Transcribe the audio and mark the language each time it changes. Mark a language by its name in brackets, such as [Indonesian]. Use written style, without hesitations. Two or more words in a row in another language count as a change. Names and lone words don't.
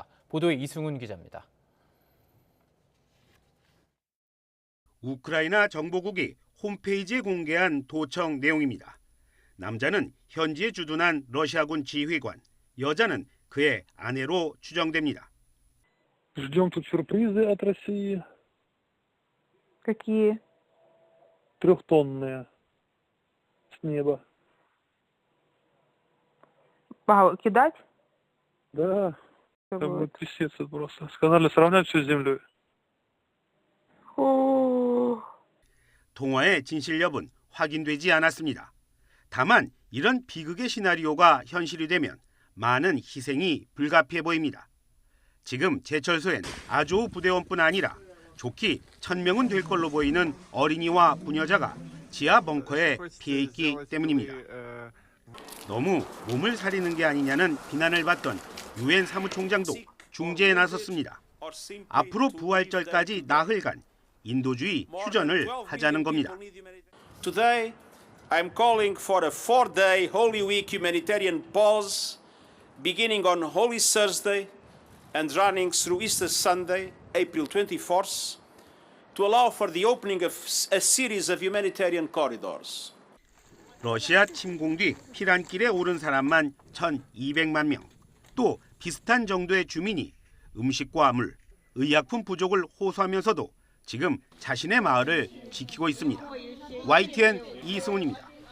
[Korean] 보도에 이승훈 기자입니다. 우크라이나 정보국이 홈페이지에 공개한 도청 내용입니다. 남자는 현지에 주둔한 러시아군 지휘관, 여자는 그의 아내로 추정됩니다. [Russian] Ждем тут сюрпризы от России. Какие? 3-тонные с неба. Кидать? Да, там будет трясется просто. Сказали сравнять все с землей. [Korean] 통화의 진실 여부는 확인되지 않았습니다. 다만 이런 비극의 시나리오가 현실이 되면 많은 희생이 불가피해 보입니다. 지금 제철소엔 아조우 부대원뿐 아니라 좋기 1000명은 될 걸로 보이는 어린이와 부녀자가 지하 벙커에 피해 있기 때문입니다. 너무 몸을 사리는 게 아니냐는 비난을 받던 유엔 사무총장도 중재에 나섰습니다. 앞으로 부활절까지 나흘간 인도주의 휴전을 하자는 겁니다. [English] Today, I'm calling for a 4-day Holy Week humanitarian pause, beginning on Holy Thursday and running through Easter Sunday, April 24th, to allow for the opening of a series of humanitarian corridors. [Korean] 러시아 침공 뒤 피란길에 오른 사람만 1,200만 명. 또 비슷한 정도의 주민이 음식과 물, 의약품 부족을 호소하면서도 지금 자신의 마을을 지키고 있습니다. YTN 이승훈입니다.